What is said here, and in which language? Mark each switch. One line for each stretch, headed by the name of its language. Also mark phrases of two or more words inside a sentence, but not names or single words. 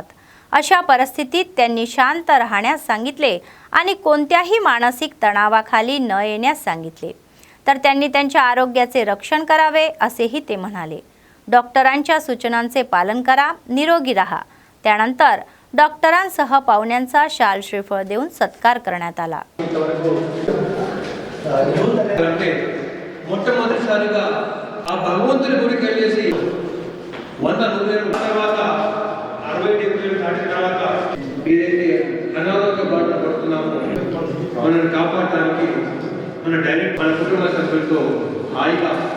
Marathi: अशा परिस्थितीत त्यांनी शांत राहण्यास सांगितले आणि कोणत्याही मानसिक तणावाखाली न येण्यास सांगितले. तर त्यांनी त्यांच्या आरोग्याचे रक्षण करावे असेही ते म्हणाले. डॉक्टरांच्या सूचनांचे पालन करा, निरोगी राहा. त्यानंतर डॉक्टरांसह पाहुण्यांचा शाल श्रीफळ देऊन सत्कार करण्यात आला.
Telugu: మొట్టమొదటిసారిగా ఆ భగవంతుని గుడికి వెళ్ళేసి 100 రూపాయలు తర్వాత 60 డిగ్రీలు దాటిన తర్వాత ఏదైతే అనారోగ్య బాధ పడుతున్నామో మనల్ని కాపాడడానికి మన డైరెక్ట్ మన కుటుంబ సభ్యులతో హాయిగా